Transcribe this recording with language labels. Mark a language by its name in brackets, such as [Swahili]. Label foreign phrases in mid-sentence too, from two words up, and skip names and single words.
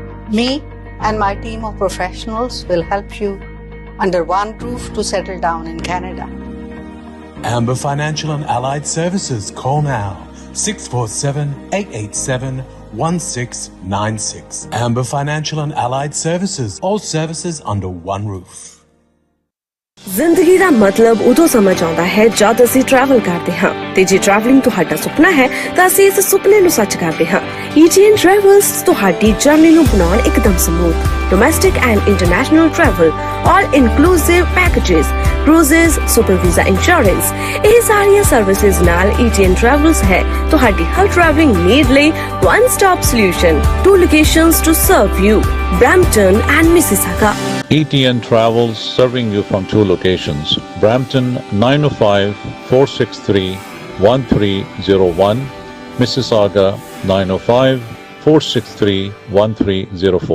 [English] Me and my team of professionals will help you under one roof to settle down in Canada. Amber Financial and Allied Services. Call now 647-887-1696. Amber Financial and Allied Services. All services under one roof. [Punjabi] ਜ਼ਿੰਦਗੀ ਦਾ ਮਤਲਬ ਉਦੋਂ ਸਮਝ ਆਉਂਦਾ ਹੈ ਜਦ ਅਸੀਂ ਟਰੈਵਲ ਕਰਦੇ ਹਾਂ ਤੇ ਜੇ ਟਰੈਵਲਿੰਗ ਤੁਹਾਡਾ ਸੁਪਨਾ ਹੈ ਤਾਂ ਅਸੀਂ ਇਸ ਸੁਪਨੇ ਨੂੰ ਸੱਚ ਕਰਦੇ ਹਾਂ ETN Travels ਤੁਹਾਡੀ ਜਰਨੀ ਨੂੰ ਬਣਾਉਣ ਇੱਕਦਮ [English] smooth domestic and international travel all inclusive packages cruises super visa insurance [Punjabi] ਇਹ ਸਾਰੀਆਂ ਸਰਵਿਸਿਜ਼ ਨਾਲ ETN Travels ਹੈ ਤੁਹਾਡੀ ਹਰ [English] travelling need [Punjabi] ਲਈ [English] one stop solution two locations to serve you Brampton and Mississauga ETN Travels serving you from two locations, Brampton 905-463-1301, Mississauga 905-463-1304.